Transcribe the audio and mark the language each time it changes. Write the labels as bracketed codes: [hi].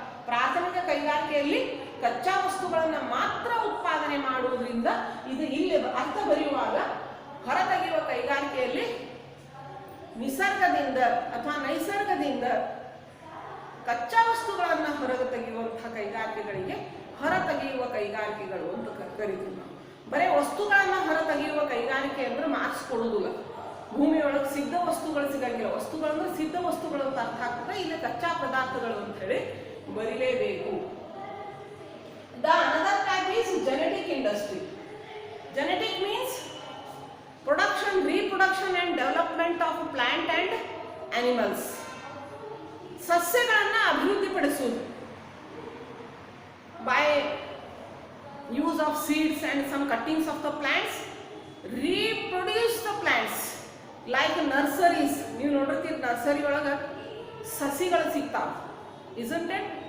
[kn] ಪ್ರಾಥಮಿಕ ಕೈಗಾರಿಕೆಯಲ್ಲಿ ಕಚ್ಚಾ ವಸ್ತುಗಳನ್ನು ಮಾತ್ರ ಉತ್ಪಾದನೆ ಮಾಡುವುದರಿಂದ ಇದು ಇಲ್ಲಿ ಅರ್ಥ ಬರೆಯುವಾಗ ಹೊರತೆಗೆಯುವ ಕೈಗಾರಿಕೆಯಲ್ಲಿ ನಿಸರ್ಗದಿಂದ ಅಥವಾ ನೈಸರ್ಗದಿಂದ ಕಚ್ಚಾ ವಸ್ತುಗಳನ್ನು ಹೊರಗೆ ತೆಗೆಯುವಂತಹ ಕೈಗಾರಿಕೆಗಳಿಗೆ ಹೊರತೆಗೆಯುವ ಕೈಗಾರಿಕೆಗಳು ಅಂತ ಕರಿತೀವಿ ನಾವು. ಬರೀ ವಸ್ತುಗಳನ್ನು ಹೊರತೆಗೆಯುವ ಕೈಗಾರಿಕೆ ಅಂದ್ರೆ ಮಾರ್ಕ್ಸ್ ಕೊಡುವುದಿಲ್ಲ. ಭೂಮಿಯೊಳಗೆ ಸಿದ್ಧ ವಸ್ತುಗಳು ಸಿಗಂಗಿಲ್ಲ. ವಸ್ತುಗಳಂದ್ರೆ ಸಿದ್ಧ ವಸ್ತುಗಳು ಅಂತ ಅರ್ಥ ಆಗ್ತದೆ. ಇಲ್ಲಿ ಕಚ್ಚಾ ಪದಾರ್ಥಗಳು ಅಂತ ಹೇಳಿ ಬರೀಲೇಬೇಕು. [en] The another type is genetic industry. Genetic means production, reproduction and development of plant and animals. [kn] ಸಸ್ಯಗಳನ್ನು ಅಭಿವೃದ್ಧಿಪಡಿಸುವುದು [en] by use of seeds and some cuttings of the plants, reproduce the plants like nurseries. [kn] ನೀವು ನೋಡಿರ್ತೀರಿ nursery ಒಳಗೆ ಸಸಿಗಳು ಸಿಗ್ತಾವ, [en] isn't it?